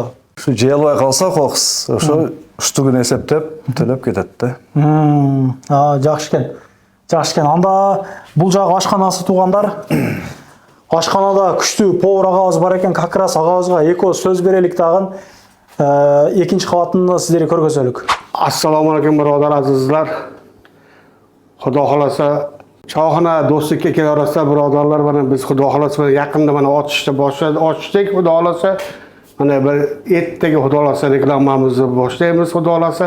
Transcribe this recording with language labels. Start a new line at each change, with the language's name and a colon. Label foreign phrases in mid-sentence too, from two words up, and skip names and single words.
Kyrgyz: Ушу жей албай калса, кокус ошо уштугун эсептеп төлөп кетет да. Жакшы экен. Жакшы экен. Анда бул жагы ашканасы туугандар. Ашканада күчтүү повар агабыз бар экен,
Russian: как раз
Kyrgyz: агабызга эко сөз берелик дагы. Экинчи кабатын сиздерге көргөзөлүк.
Uzbek: Assalomu alaykum birodar azizlar. Xudo xolasa choyxona do'stlikka kelaversa birodarlar, mana biz Xudo xolasa yaqinda mana ochishni ochdik. Xudo xolasa mana bir ertaga Xudo xolasa reklamamizni boshlaymiz Xudo xolasa.